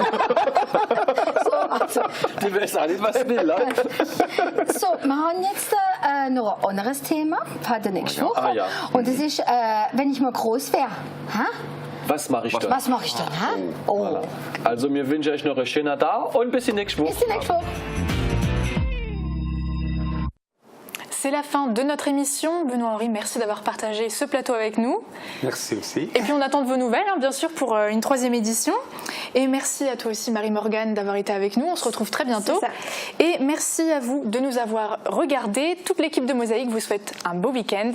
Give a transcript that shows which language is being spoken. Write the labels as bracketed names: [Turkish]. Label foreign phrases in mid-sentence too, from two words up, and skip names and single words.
[German] Die weiß auch nicht, was sie will. So, wir haben jetzt noch ein anderes Thema für die nächste Woche. Und das ist, wenn ich mal groß wäre. Was mache ich dann? Was mache ich dann? Voilà. Also, wir wünschen euch noch einen schönen Tag und bis die nächste Woche. Bis die nächste Woche. [French] C'est la fin de notre émission. Benoît-Henri, merci d'avoir partagé ce plateau avec nous. Merci aussi. Et puis on attend de vos nouvelles, bien sûr, pour une 3e édition. Et merci à toi aussi, Marie-Morgane, d'avoir été avec nous. On se retrouve très bientôt. Et merci à vous de nous avoir regardés. Toute l'équipe de Mosaïque vous souhaite un beau week-end.